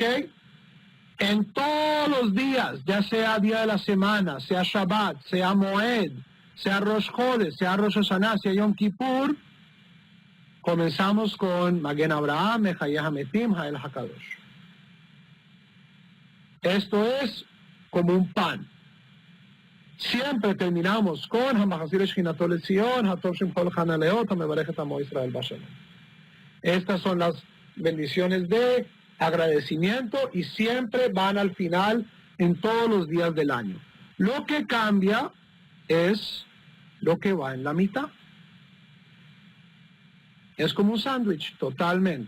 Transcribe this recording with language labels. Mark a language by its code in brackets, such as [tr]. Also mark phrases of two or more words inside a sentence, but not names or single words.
[es] En todos los días, ya sea día de la semana, sea Shabbat, sea Moed, sea Rosh Chodesh, sea Rosh Hashanah, sea Yom Kippur, comenzamos con [he] מגן אברהם, מחיה המתים, האל הקדוש. [es] Esto es como un pan. Siempre terminamos con [he] המחזיר שכינתו לציון, הטוב שמך ולך נאה להודות, המברך את עמו ישראל בשלום. [es] Estas son las bendiciones de agradecimiento y siempre van al final en todos los días del año. Lo que cambia es lo que va en la mitad. Es como un sándwich, totalmente.